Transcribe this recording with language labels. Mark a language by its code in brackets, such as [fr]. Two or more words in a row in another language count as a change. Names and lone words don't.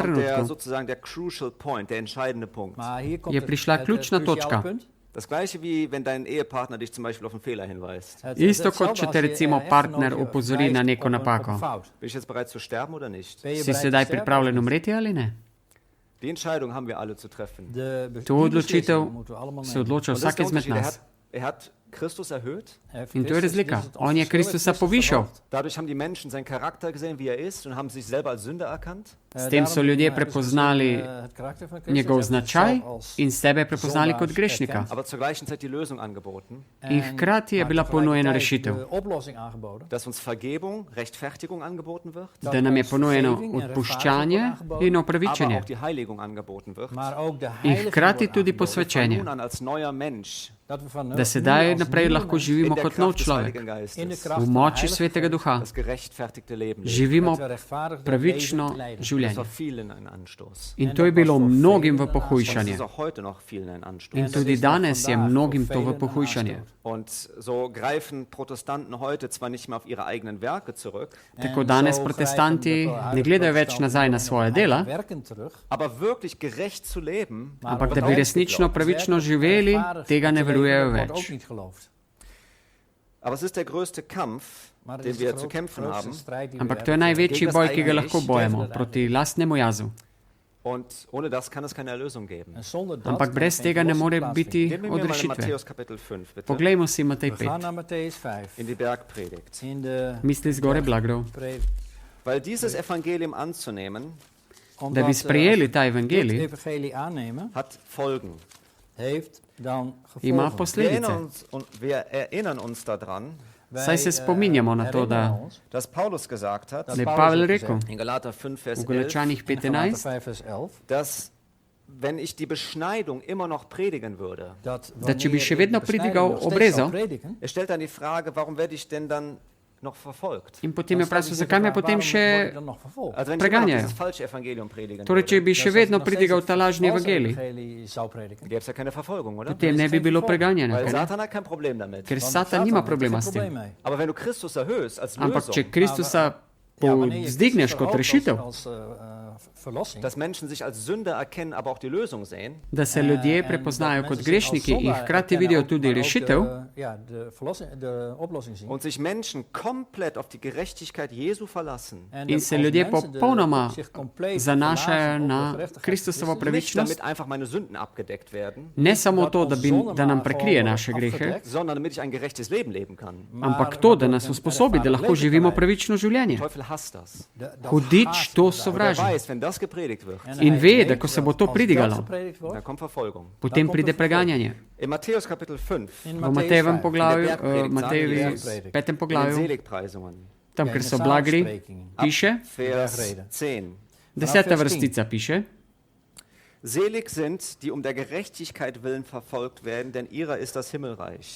[de] kommt der [sl] trenutku [de] sozusagen der [en] crucial point, [de] der entscheidende Punkt. [sl] je prišla ključna točka. [de] Das gleiche wie wenn dein Ehepartner dich zum Beispiel auf einen Fehler hinweist. [sl] Isto kot če te recimo partner opozori na neko napako. [de] Bin ich jetzt bereit zu sterben oder nicht? [sl] Si sedaj pripravljen umreti ali ne? [de] Die Entscheidung haben wir alle zu treffen. [sl] To odločitev se odloča [de] Und das ist [sl] vsak [de] der [sl] izmed [de] Unterschied. [sl] nas. [de] Er hat Christus erhöht. [sl] In to je razlika. On je Kristusa povišal. [de] Dadurch haben die Menschen seinen Charakter gesehen, wie er ist, und haben sich selber als Sünder erkannt. [sl] S tem so ljudje prepoznali njegov značaj in sebe prepoznali kot grešnika. [de] Aber zur gleichen Zeit die Lösung angeboten, [sl] In hkrati je bila ponujena rešitev, [de] dass uns Vergebung, Rechtfertigung angeboten wird, [sl] da nam je ponujeno odpuščanje in [de] aber [sl] opravičenje [de] auch die Heiligung angeboten wird. [sl] in hkrati tudi [de] Von [sl] posvečenje, [de] nun an als neuer Mensch [sl] da sedaj naprej lahko živimo [de] in der [sl] kot nov [de] Kraft des [sl] človek, [de] Heiligen Geistes [sl] v moči Svetega Duha. [de] das gerechtfertigte Leben leben. [sl] Živimo pravično [de] Das [sl] življenje. [de] war vielen ein Anstoß. [sl] In to je bilo mnogim v [de] Und das [sl] pohujšanje. [de] ist auch heute noch vielen ein Anstoß. [sl] In tudi danes je mnogim to v pohujšanje. [de] Und so greifen Protestanten heute zwar nicht mehr auf ihre eigenen Werke zurück, [sl] Tako danes protestanti ne gledajo več nazaj na svoje dela, [de] aber wirklich gerecht zu leben, [sl] ampak da bi resnično pravično živeli, tega ne verujejo več. [de] aber es ist der größte Kampf, den wir zu kämpfen haben. [sl] Ampak to je največji boj, ki ga lahko bojemo, proti lastnemu jazu. [de] Und ohne das kann es keine Erlösung geben. [sl] Ampak brez tega ne more biti [de] Gehen wir mal in [sl] odrešitve. [de] Matthäus Kapitel 5, bitte, [sl] Poglejmo si Matej 5. [de] in die Bergpredigt. [sl] Misli zgore blagrov. [de] Weil dieses Evangelium anzunehmen, [sl] Da bi sprejeli ta evangelij, [de] hat Folgen. [sl] ima [de] Wir [sl] posledice. [de] erinnern uns daran, [sl] Saj se spominjamo na to, da [de] dass Paulus gesagt hat, [sl] je Pavel rekel [de] in Galater 5, Vers [sl] v [de] 11, [sl] Galačanih 15, [de] dass wenn ich die Beschneidung immer noch predigen würde, [sl] da če bi še vedno pridigal obrezo, [de] er stellt dann die Frage, warum werde ich denn dann noch verfolgt? [sl] in potem je vprašal, zakaj me potem še... [de] Also wenn ich immer noch [sl] Preganjajo. [de] dieses falsche Evangelium predigen [sl] Torej, če [de] würde, [sl] bi še vedno pridigal ta lažni evangelij, [de] gäbe es ja keine Verfolgung, oder? [sl] potem ne bi bilo preganjanja, [de] Weil [sl] kaj ne? [de] Satan hat kein Problem damit. [sl] Ker Satan nima problema s tem. [de] Aber wenn du Christus erhöhst als [sl] Ampak če [de] Lösung, [sl] Kristusa povzdigneš kot rešitev, [de] dass Menschen sich als Sünder erkennen, aber auch die Lösung sehen, [sl] da se ljudje prepoznajo kot grešniki in hkrati vidijo tudi rešitev, [de] und sich Menschen komplett auf die Gerechtigkeit Jesu verlassen, [sl] in se ljudje popolnoma zanašajo na Kristusovo [de] nicht [sl] pravičnost, [de] damit einfach meine Sünden abgedeckt werden, [sl] ne samo to, da nam prekrije naše grehe, [de] sondern damit ich ein gerechtes Leben leben kann. [sl] ampak to, da nas usposobi, da lahko živimo pravično življenje. [de] Der Teufel hasst das. [sl] Hudič to [de] Er [sl] sovraži [de] weiß, wenn das gepredigt wird, [sl] in ve, da ko se bo to pridigalo, [de] dann kommt Verfolgung. [sl] potem pride preganjanje. [de] In Matthäus Kapitel 5, [sl] V Matejevem poglavju, Matejevi petem [de] in den [sl] poglavju, [de] Seligpreisungen, [sl] tam, ker so blagri, piše, [de] Vers 10. [sl] 10. vrstica piše, [de] Selig sind, die um der Gerechtigkeit willen verfolgt werden, denn ihrer ist das Himmelreich.